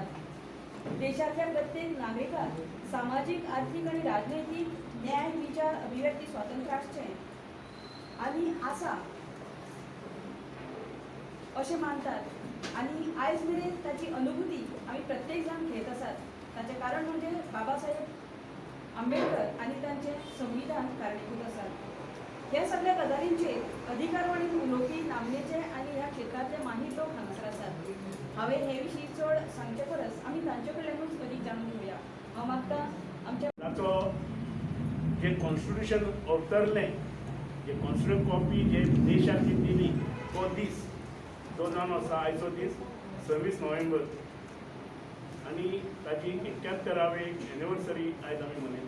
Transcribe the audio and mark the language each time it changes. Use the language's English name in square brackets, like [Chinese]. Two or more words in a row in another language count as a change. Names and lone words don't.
[Konkani] देशातल्या प्रत्येक नागरिकाक सामाजिक, आर्थिक आणि राजनैतिक न्याय, विचार, अभिव्यक्ती स्वातंत्र्य असचे आणि आसा असे मानतात. आणि आयज मेरेन त्याची अनुभूती आम्ही प्रत्येक जण घेत असतात. त्याचे कारण म्हणजे बाबासाहेब आंबेडकर आणि त्यांचे संविधान कारणीभूत असतात. या सगळ्या गजालींचे अधिकार आणि उलोवपी नामनेचे आणि ह्या क्षेत्रातले माहीत लोक हांगासर असतात. हांवें हे विशीं चड सांगचे परस आमी तांचे कडल्यानूच अदीक जाणून घेवया. हांव मागता आमच्या जे कॉन्स्टिट्यूशन अवतरलें, जे कॉन्स्टिट्यूशन कॉपी जे देशाची दिली तो दीस जो जावन आसा आयचो दीस 26 नोव्हेंबर आनी ताची 71वी एनिवर्सरी आयज आमी मनयता.